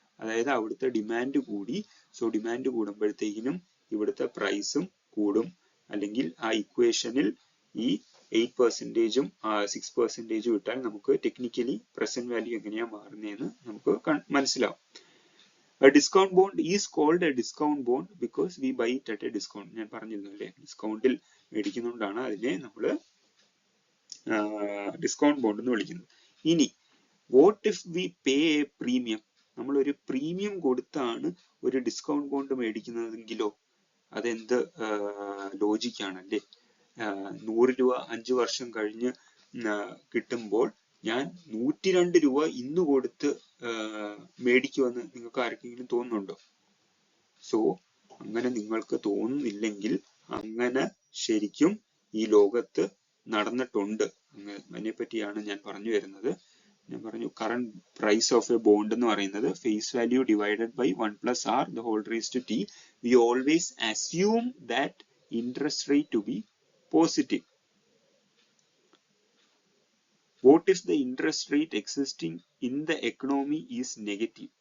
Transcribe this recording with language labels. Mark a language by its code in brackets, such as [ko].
[ml] അതായത് അവിടുത്തെ ഡിമാൻഡ് കൂടി. സോ ഡിമാൻഡ് കൂടുമ്പോഴത്തേക്കിനും ഇവിടുത്തെ പ്രൈസും കൂടും. അല്ലെങ്കിൽ ആ ഇക്വേഷനിൽ ഈ 8%ഉം 6%ഉം ഇട്ടാൽ നമുക്ക് ടെക്നിക്കലി പ്രസന്റ് വാല്യൂ എങ്ങനെയാ മാറുന്നതെന്ന് നമുക്ക് മനസ്സിലാവും. [en] A discount bond is called a discount bond because we buy it at a discount. [ml] ഞാൻ പറഞ്ഞിരുന്നു അല്ലേ, ഡിസ്കൗണ്ടിൽ മേടിക്കുന്നതുകൊണ്ടാണ് അതിനെ നമ്മൾ ഡിസ്കൗണ്ട് ബോണ്ട് എന്ന് വിളിക്കുന്നത്. ഇനി [en] What if we pay a premium? [ml] നമ്മൾ ഒരു പ്രീമിയം കൊടുത്താണ് ഒരു ഡിസ്കൗണ്ട് ബോണ്ട് മേടിക്കുന്നതെങ്കിലോ? അതെന്ത് ലോജിക്കാണല്ലേ? 100 രൂപ 5 വർഷം കഴിഞ്ഞ് കിട്ടുമ്പോൾ ഞാൻ 102 രൂപ ഇന്ന് കൊടുത്ത് മേടിക്കുമെന്ന് നിങ്ങൾക്ക് ആർക്കെങ്കിലും തോന്നുന്നുണ്ടോ? സോ അങ്ങനെ നിങ്ങൾക്ക് തോന്നുന്നില്ലെങ്കിൽ അങ്ങനെ ശരിക്കും ഈ ലോകത്ത് നടന്നിട്ടുണ്ട്. അതിനെ പറ്റിയാണ് ഞാൻ പറഞ്ഞു വരുന്നത്. ഞാൻ പറഞ്ഞു [en] Current price of a bond എന്ന് പറയുന്നത് face value divided by 1+r the whole raised to t. We always assume that interest rate to be positive. What if the interest rate existing in the economy is negative?